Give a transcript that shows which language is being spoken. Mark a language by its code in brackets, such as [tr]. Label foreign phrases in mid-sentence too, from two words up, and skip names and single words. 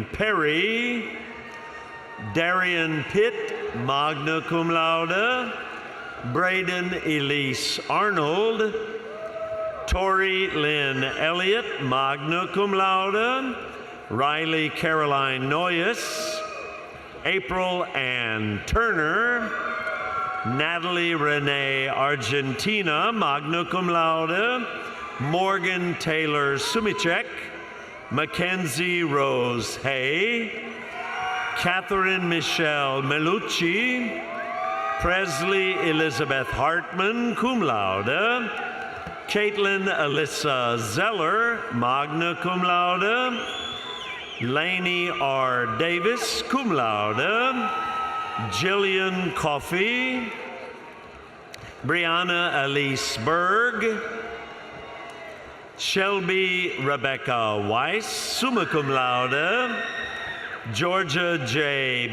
[en] Perry, Darian Pitt, [la] magna cum laude, [en] Braden Elise Arnold, Tori Lynn Elliott, [la] magna cum laude, [en] Riley Caroline Noyes, April Ann Turner, Natalie Renee Argentina, [la] magna cum laude, [en] Morgan Taylor Sumichek, Mackenzie Rose Hay, Catherine Michelle Melucci, Presley Elizabeth Hartman, [la] cum laude, [en] Caitlin Alyssa Zeller, [la] magna cum laude, [en] Lainey R. Davis, [la] cum laude, [en] Jillian Coffey, Brianna Elise Berg, Shelby Rebecca Weiss, [la] summa cum laude, [en] Georgia J.